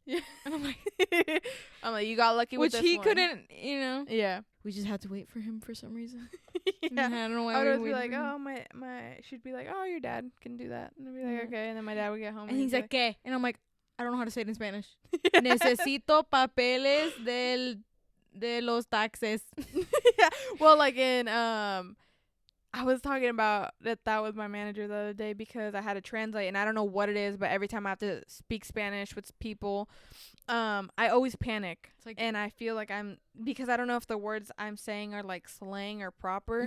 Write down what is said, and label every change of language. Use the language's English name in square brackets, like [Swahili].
[English] Yeah. And I'm like, you got lucky with this one. Which he couldn't, you know. Yeah. We just had to wait for him for some reason. Yeah. I don't know why. I would be like, oh, she'd be like, oh, your dad can do that. And I'd be like, okay. And then my dad would get home. And he's like, ¿qué? And I'm like, I don't know how to say it in Spanish. [Spanish] Necesito papeles de los taxes. [English] Yeah. Well, like in, I was talking about that with my manager the other day because I had to translate and I don't know what it is, but every time I have to speak Spanish with people, I always panic. Like, and I feel like because I don't know if the words I'm saying are like slang or proper.